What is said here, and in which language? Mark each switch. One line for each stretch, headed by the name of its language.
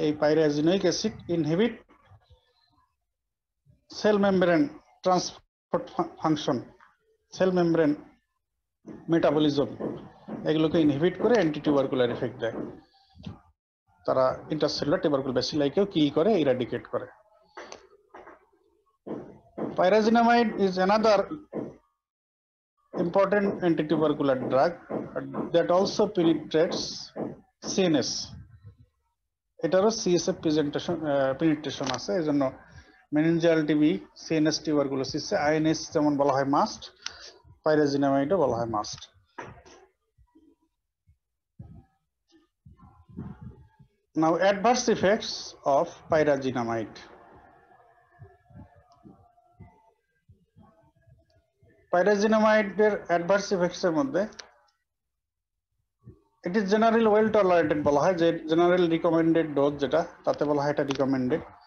Bangla: এই পাইরাজিনোইক acid inhibit cell membrane transport function, cell membrane metabolism, এগুলোকে inhibit করে anti tubercular effect দেয়। তারা ইন্টারসেলুলার টিউবারকুল ব্যাসিলাইকেও কি করে, ইরাডিকেট করে।
English: Pyrazinamide is another important antitubercular drug that also penetrates CNS.
Bangla: এটারও CSF penetration আছে, এজন্য মেনিনজিয়াল টিবি, CNS টিউবারকুলোসিসে আইএনএস যেমন বলা হয় মাস্ট, পাইরাজিনামাইডও বলা হয় must.
English: Now adverse effects of pyrazinamide.
Bangla: পাইরাজিনামাইডের adverse effects এর মধ্যে
English: it is general well tolerated
Bangla: বলা হয়, যে জেনারেল রিকমেন্ডেড ডোজ যেটা, তাতে বলা হয় এটা রিকমেন্ডেড।